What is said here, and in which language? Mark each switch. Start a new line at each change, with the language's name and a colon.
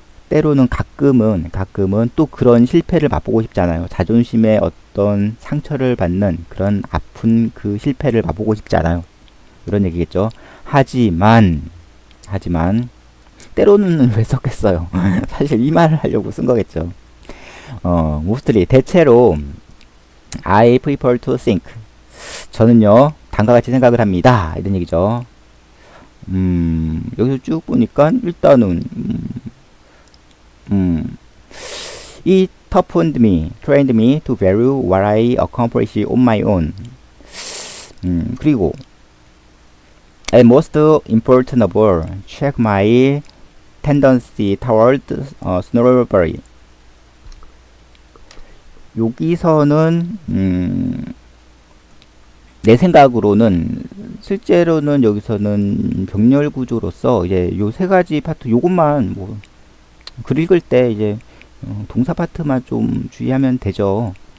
Korean: 때로는 가끔은 또 그런 실패를 맛보고 싶잖아요. 자존심에 어떤 상처를 받는 그런 아픈 그 실패를 맛보고 싶지 않아요. 이런 얘기겠죠. 하지만 때로는 왜 썼겠어요. 사실 이 말을 하려고 쓴 거겠죠.
English: mostly
Korean: 대체로
English: I prefer to think.
Korean: 저는요 다음과 같이 생각을 합니다. 이런 얘기죠. 여기서 쭉 보니까 일단은
English: It toughened me, trained me to value what I accomplish on my own.
Korean: 그리고
English: And most important of all, check my tendency toward snobbery.
Korean: 여기서는 내 생각으로는 실제로는 여기서는 병렬 구조로서 이제 요 세 가지 파트 요것만 뭐 글 읽을 때 이제 동사 파트만 좀 주의하면 되죠.